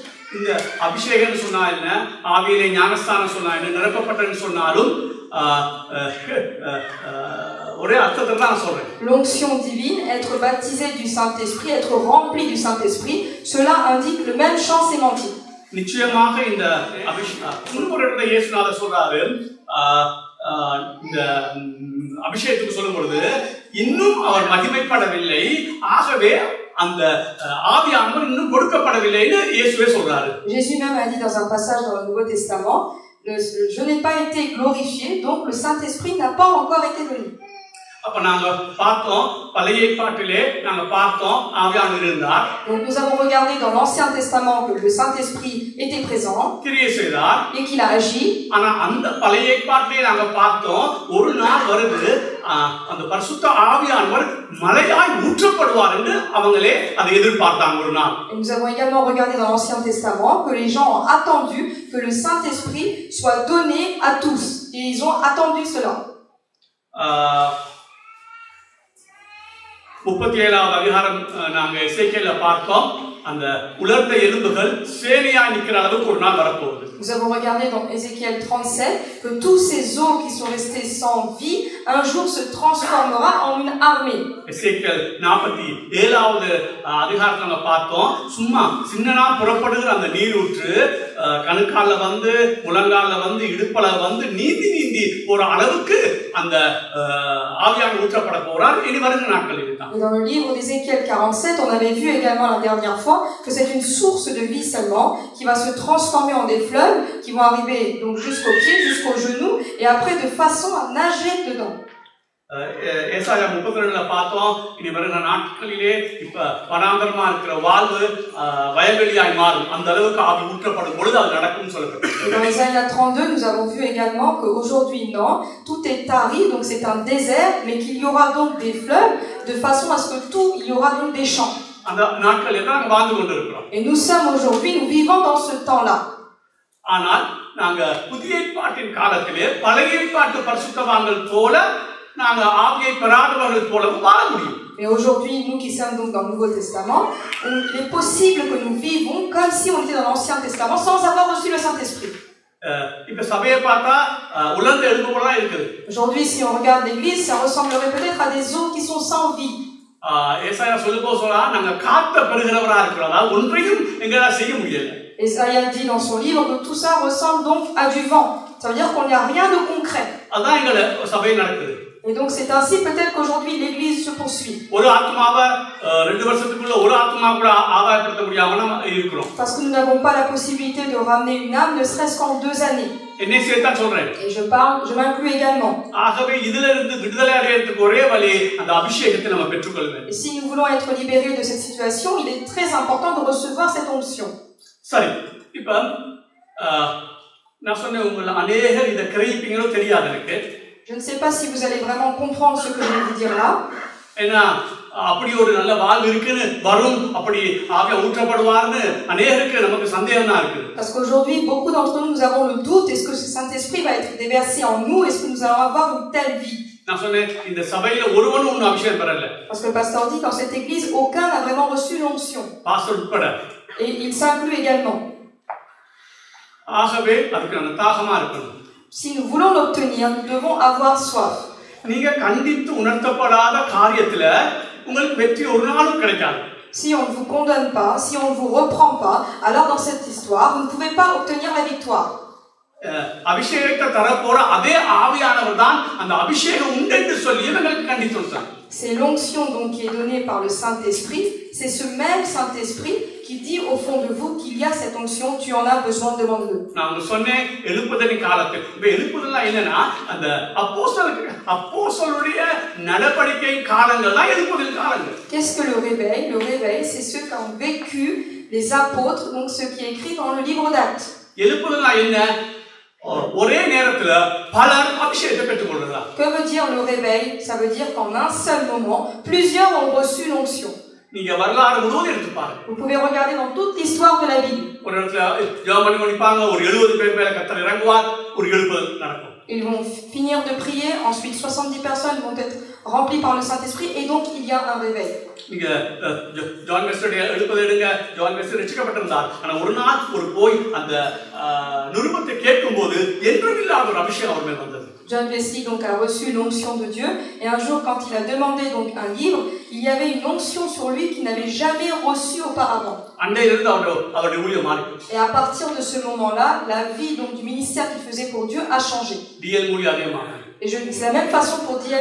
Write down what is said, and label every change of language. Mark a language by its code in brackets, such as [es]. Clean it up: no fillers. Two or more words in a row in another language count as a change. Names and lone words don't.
[ta] இந்த அபிஷேகம் சொன்னா என்ன, ஆவியிலே ஞானஸ்தானம் சொன்னா என்ன, நிரப்பப்பட்டன்னு சொன்னாலும் ஒரே அர்த்தத்துல தான் சொல்றேன். [fr] L'onction divine, être baptisé du Saint-Esprit, être rempli du Saint-Esprit, cela indique le même champ sémantique. [ta] நிச்சயமாக இந்த முன்னுரையில இயேசுநாதர் சொல்றாரு, இந்த அபிஷேகத்துக்கு சொல்லும் பொழுது இன்னும் அவர் மகிமைப்படவில்லை, ஆகவே அந்த ஆவியானவர் இன்னும் கொடுக்கப்படவில்லைன்னு இயேசுவே சொல்றாரு. [fr] Jésus même a dit dans un passage dans le Nouveau Testament, je n'ai pas été glorifié, donc le Saint-Esprit n'a pas encore été donné. [ta] அப்ப நாங்க பார்த்தோம் பழைய ஏற்பாட்டிலே நாங்க பார்த்தோம் ஆவியானவர் இருந்தார். [fr] Donc nous avons regardé dans l'Ancien Testament que le Saint-Esprit était présent [ta] கிரியை செய்தார் [fr] et qu'il a agi. [ta] ஆனா அந்த பழைய ஏற்பாட்டிலே நாங்க பார்த்தோம் ஒரு நாள் வருது அந்த பரிசுத்த ஆவியானவர் மலையாய் ஊற்றப்படுவார் என்று அவங்களே அதை எதிர்பார்த்தாங்க ஒரு நாள். [fr] Et nous avons également regardé dans l'Ancien Testament que les gens ont attendu que le Saint-Esprit soit donné à tous et ils ont attendu cela. [ta] 37வது அதிகாரம் நாங்க எசேக்கியேல பார்த்தோம், அந்த உலர்ந்த எலும்புகள் சேனையாய் நிக்கிற அளவுக்கு ஒரு நாள் வரப்போகுது. [fr] Nous avons regardé dans Ézéchiel 37 que tous ces os qui sont restés sans vie un jour se transformera en une armée. [ta] எசேக்கியேல் 47வது அதிகாரத்துல நம்ம பார்த்தோம், சும்மா சின்னனா புறப்படுகிற அந்த நீரூற்று கணுக்கால வந்து முழங்கால வந்து இடுப்பல வந்து நீந்தி ஒரு அளவுக்கு அந்த ஆவியானவர் ஊற்றப்பட போறார் இனி வருகிற நாட்களில் தான். [fr] Dans le livre d'Ézéchiel 47, on avait vu également la dernière fois que c'est une source de vie seulement qui va se transformer en des fleuves qui vont arriver donc jusqu'aux pieds, jusqu'aux genoux et après de façon à nager dedans. [ta] ஏசாயா 32ல பார்த்தோம், இனி வருகிற நாட்களிலே இப்ப வனாந்தரமா இருக்கிற வாழ்வு வயல்வெளியாய் மாறும், அந்த அளவுக்கு ஆவி ஊற்றப்படும் பொழுது அது நடக்கும்னு சொல்லப்பட்டிருக்கு. [fr] Dans Ésaïe 32, nous avons vu également qu'aujourd'hui non, tout est aride, donc c'est un désert, mais qu'il y aura donc des fleuves de façon à ce que tout, il y aura donc des champs. [ta] அந்த நாட்களிலே தான் நாங்க வாழ்ந்து கொண்டிருக்கிறோம். [fr] Et nous sommes aujourd'hui, nous vivons dans ce temps-là. [ta] ஆனால் நாங்க புதிய ஏற்பாட்டின் காலத்திலே பழைய ஏற்பாட்டு பரிசுத்தவான்கள் போல நாங்க ஆவியை பெறாதவர்கள் போலவும் வாழ முடியும். [fr] Mais aujourd'hui, nous qui sommes donc dans le Nouveau Testament, il est possible que nous vivons comme si on était dans l'Ancien Testament sans avoir reçu le Saint-Esprit. [ta] இப்ப சபையை பார்த்தா உலர்ந்த எலும்புகளா இருக்குது. [fr] Aujourd'hui, si on regarde l'église, ça ressemblerait peut-être à des os qui sont sans vie. [ta] ஏசாயா சொல்லும்போது சொல்றா, நாங்க காத்த பெறுகிறவரா இருக்கிறதா ஒன்றையும் எங்களால செய்ய முடியல. [fr] Ésaïe dit dans son livre que tout ça ressemble donc à du vent. Ça veut dire qu'il n'y a rien de concret. [ta] அதான் எங்க சபையில் நடக்குது. [fr] Et donc c'est ainsi peut-être qu'aujourd'hui l'église se poursuit. [ta] ஒரு ஆத்மாவை 2 வருஷத்துக்குள்ள ஒரு ஆத்மா கூட ஆதாயப்படுத்த முடியாம நாம இருக்கிறோம். [fr] Parce que nous n'avons pas la possibilité de ramener une âme ne serait-ce qu'en 2 années. [ta] என்னை சேர்த்தா சொல்றேன். [fr] Et je m'inclus également. [ta] ஆகவே இதிலிருந்து விடுதலை அடையறதுக்கு ஒரே வழி அந்த அபிஷேகத்தை நம்ம பெற்றுக்கொள்ள வேண்டும். [fr] Et si nous voulons être libérés de cette situation, il est très important de recevoir cette onction. [ta] சரி, இப்ப நான் சொன்னேன் உங்களை அநேகர் இதை கிரகிப்பீங்களோ தெரியாது எனக்கு. [fr] Je ne sais pas si vous allez vraiment comprendre ce que je vais vous dire là. [ta] ஏன்னா அப்படி ஒரு நல்ல வாழ்வு இருக்குன்னு வரும், அப்படி ஆவியா ஊற்றப்படுவார்னு அநேகருக்கு நமக்கு சந்தேகம் தான் இருக்கு. [fr] Parce qu'aujourd'hui beaucoup d'entre nous avons le doute, est-ce que ce Saint-Esprit va être déversé en nous, est-ce que nous allons avoir une telle vie? [ta] நான் சொன்னேன் இந்த சபையில ஒருவனும் ஒன்னும் அபிஷேகம் பெறல. [fr] Parce que le pasteur dit dans cette église aucun n'a vraiment reçu l'onction. [ta] பாஸ்டர் உட்பட. [fr] Et il s'inclut également. [ta] ஆகவே அதுக்கு நம்ம தாகமா இருக்கணும். [fr] Si nous voulons l'obtenir, nous devons avoir soif. [ta] நீங்க கண்டித்து உணர்த்தப்படாத காரியத்துல உங்களுக்கு வெற்றி ஒரு நாளும் கிடைக்காது. [fr] Si on ne vous condamne pas, si on ne vous reprend pas, alors dans cette histoire, vous ne pouvez pas obtenir la victoire. [ta] அபிஷேகத்தை தரப்போற அதே ஆவியானவர் தான் அந்த அபிஷேகம் உண்டென்று சொல்லி இவங்களுக்கு கண்டித்து உணர்த்தார். [fr] C'est l'onction donc qui est donnée par le Saint-Esprit, c'est ce même Saint-Esprit qui dit au fond de vous qu'il y a cette onction, tu en as besoin, demande-le. [ta] நான் சொன்னேன் எழுப்புதலின் காலத்தில். இப்ப எழுப்புதல்னா என்னன்னா அந்த அப்போஸ்தலருடைய நடவடிக்கையின் காலங்கள் தான் எழுப்புதலின் காலங்கள். [fr] Qu'est-ce que le réveil? Le réveil, c'est ce qu'ont vécu les apôtres, donc ce qui est écrit dans le livre d'Actes. [ta] எழுப்புதல்னா என்ன? ஒரே நேரத்துல பலர் அபிஷேகத்தை பெற்றுக்கொள்றாங்க. [fr] Que veut dire le réveil? Ça veut dire qu'en un seul moment, plusieurs ont reçu l'onction. [ta] நீங்க வரலாறு முழுவதும் எடுத்து பாருங்க. [fr] Vous pouvez regarder dans toute l'histoire de la Bible. [ta] ஒரு இடத்துல ஜெபம் பண்ணிப்பாங்க, ஒரு 70 பேர் மேல கர்த்தர் இறங்குவார், ஒரு எழுப்புதல் நடக்கும். [fr] Ils vont finir de prier, ensuite 70 personnes vont être remplies par le Saint-Esprit et donc il y a un réveil. [ta] நீங்க ஜான் வெஸ்டருடைய எழுப்புதல் எடுங்க, ஜான் வெஸ்டர் ரட்சிக்கப்பட்டிருந்தார். ஆனா ஒரு நாள் ஒரு போய் அந்த நிருபத்தை கேட்கும்போது என்றுமில்லாத ஒரு அபிஷேகம் அவர் மேல் வந்தது. [fr] John Wesley donc a reçu l'onction de Dieu et un jour quand il a demandé donc un livre, il y avait une onction sur lui qu'il n'avait jamais reçue auparavant. Et à partir de ce moment-là, la vie donc du ministère qu'il faisait pour Dieu a changé. Et c'est la même façon pour D.L.